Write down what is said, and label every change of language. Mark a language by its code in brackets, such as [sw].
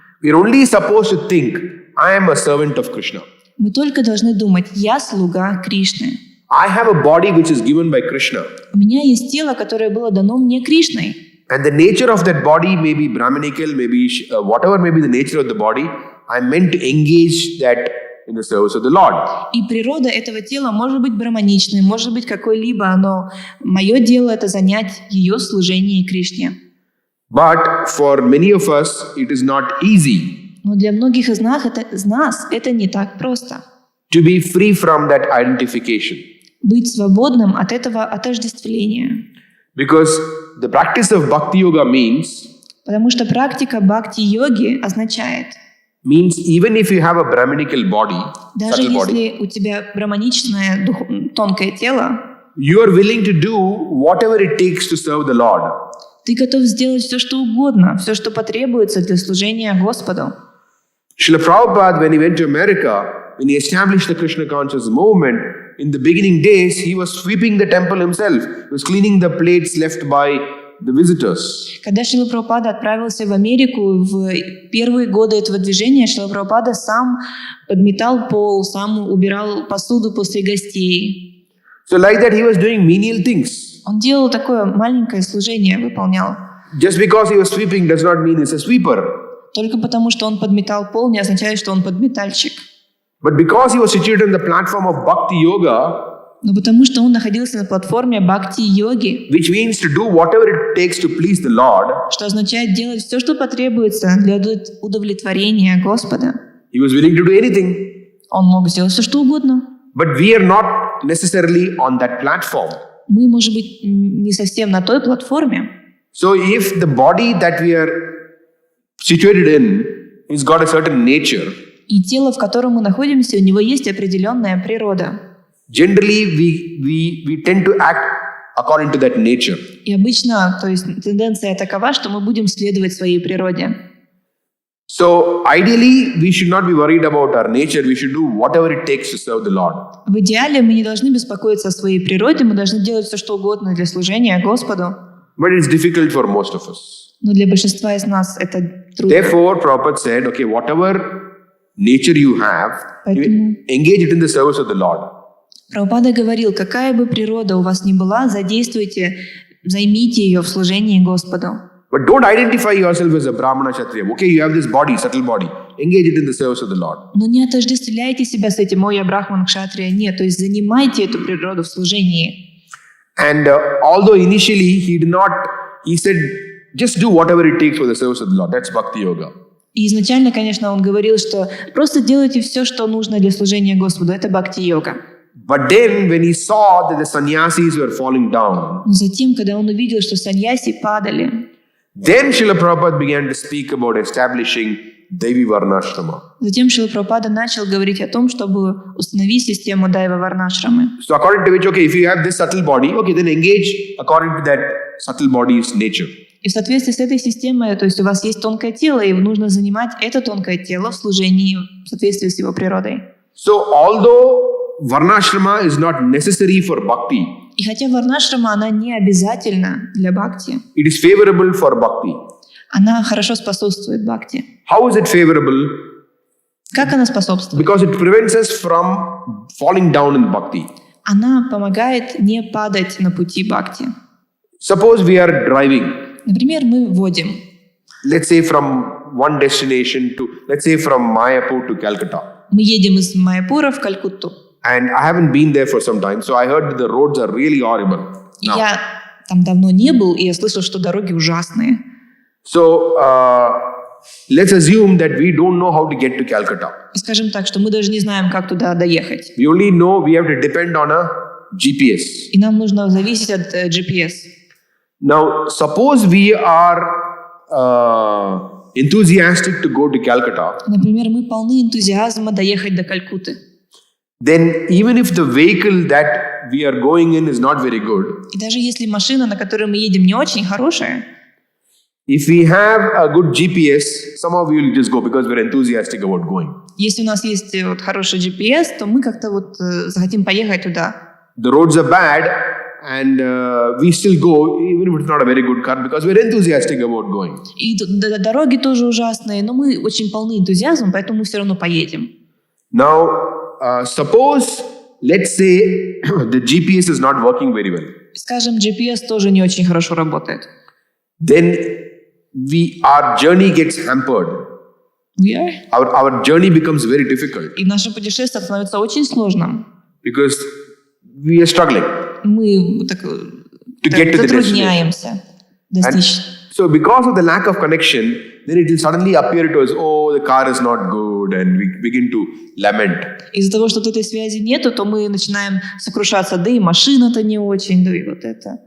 [en] We are only supposed to think, I am a servant of Krishna. [ru] Мы только должны думать, я слуга Кришны. [en] I have a body which is given by Krishna. [ru] У меня есть тело, которое было дано мне Кришной. [en] And the nature of that body may be Brahminical, maybe whatever may be the nature of the body, I am meant to engage that in the service of the Lord. [ru] И природа этого тела может быть браманичной, может быть какой-либо, но мое дело — это занять ее в служении Кришне. [en] But for many of us, it is not easy [ru] Но для многих из нас это не так просто. [en] to be free from that identification. [ru] Быть свободным от этого отождествления. [en] Because the practice of Bhakti Yoga means [ru] Потому что практика бхакти-йоги означает, [en] even if you have a Brahminical body, [ru] даже [en] subtle body, [ru] если у тебя браманичное тонкое тело, [en] you are willing to do whatever it takes to serve the Lord. [ru] ты готов сделать все, что угодно, все, что потребуется для служения Господу. [en] Srila Prabhupada, when he went to America, when he established the Krishna conscious movement, in the beginning days, he was sweeping the temple himself. He was cleaning the plates left by the visitors. [ru] Когда Шрила Прабхупада отправился в Америку, в первые годы этого движения Шрила Прабхупада сам подметал пол, сам убирал посуду после гостей. [en] So like that, he was doing menial things. [ru] Он делал такое маленькое служение, выполнял. [en] Just because he was sweeping does not mean he's a sweeper. [ru] Только потому, что он подметал пол, не означает, что он подметальщик. [en] But because he was situated on the platform of Bhakti Yoga, [ru] Но потому, что он находился на платформе бхакти-йоги, [en] which means to do whatever it takes to please the Lord, [ru] что означает делать все, что потребуется для удовлетворения Господа. [en] he was willing to do anything. [ru] Он мог сделать все, что угодно. [en] But we are not necessarily on that platform. [ru] Мы, может быть, не совсем на той платформе. [en] So if the body that we are situated in has got a certain nature, [ru] И тело, в котором мы находимся, у него есть определенная природа. [en] generally we tend to act according to that nature. [ru] И обычно, то есть тенденция такова, что мы будем следовать своей природе. [en] So ideally, we should not be worried about our nature. We should do whatever it takes to serve the Lord. [ru] В идеале мы не должны беспокоиться о своей природе, мы должны делать все, что угодно для служения Господу. [en] But it's difficult for most of us. [ru] Но для большинства из нас это трудно. [en] Therefore, Prabhupada said, okay, whatever nature you have, [ru] Поэтому [en] engage it in the service of the Lord. [ru] Прабхупада говорил, какая бы природа у вас ни была, задействуйте, займите ее в служении Господу. [en] But don't identify yourself as a Brahmana Kshatriya. Okay, you have this body, subtle body. Engage it in the service of the Lord. [ru] Но не отождествляйте себя с этим, о, я брахман, кшатрия. Нет, то есть занимайте эту природу в служении. [en] And although initially he said, just do whatever it takes for the service of the Lord. That's Bhakti Yoga. [ru] И изначально, конечно, он говорил, что просто делайте все, что нужно для служения Господу. Это бхакти-йога. [en] But then when he saw that the sannyasis were falling down, [ru] Но затем, когда он увидел, что саньяси падали, [en] then Srila Prabhupada began to speak about establishing Devi Varnashrama. [ru] затем Шрила Прабхупада начал говорить о том, чтобы установить систему Дайва Варнашрамы. [en] So according to which, okay, if you have this subtle body, okay, then engage according to that subtle body's nature. [ru] И в соответствии с этой системой, то есть у вас есть тонкое тело, и нужно занимать это тонкое тело в служении в соответствии с его природой. [en] So although Varnashrama is not necessary for bhakti, [ru] И хотя варнашрама, она не обязательна для бхакти, [en] it is favorable for bhakti. [ru] она хорошо способствует бхакти. [en] How is it favorable? [ru] Как она способствует? [en] Because it prevents us from falling down in bhakti. [ru] Она помогает не падать на пути бхакти. [en] Suppose we are driving, [ru] Например, мы водим. [en] let's say from one destination to, let's say from Mayapur to Calcutta. [ru] Мы едем из Майяпура в Калькутту. [en] And I haven't been there for some time, so I heard that the roads are really horrible. [ru] И [en] Now, [ru] я там давно не был, и я слышал, что дороги ужасные. [en] so let's assume that we don't know how to get to Calcutta. [ru] И скажем так, что мы даже не знаем, как туда доехать. [en] We only know we have to depend on a GPS. [ru] И нам нужно зависеть от GPS. [en] Now, suppose we are enthusiastic to go to Calcutta, [ru] Например, мы полны энтузиазма доехать до Калькутты. [en] then even if the vehicle that we are going in is not very good, [ru] И даже если машина, на которой мы едем, не очень хорошая, [en] if we have a good GPS, somehow we will just go because we're enthusiastic about going. [ru] если у нас есть вот хороший GPS, то мы как-то вот захотим поехать туда. [en] The roads are bad, and we still go, even if it's not a very good car, because we're enthusiastic about going. [ru] И дороги тоже ужасные, но мы очень полны энтузиазмом, поэтому мы все равно поедем. [en] Now, suppose, let's say, the GPS is not working very well. [ru] Скажем, GPS тоже не очень хорошо работает. [en] Then our journey gets hampered. Our journey becomes very difficult [ru] И наше путешествие становится очень сложным. [en] because we are struggling [ru] Мы так, [en] to get to the destination. [ru] затрудняемся достичь. [en] So because of the lack of connection, then it will suddenly appear to us, oh, the car is not good, and we begin to lament. [ru] Из-за того, что вот этой связи нету, то мы начинаем сокрушаться, да и машина-то не очень, да и вот это.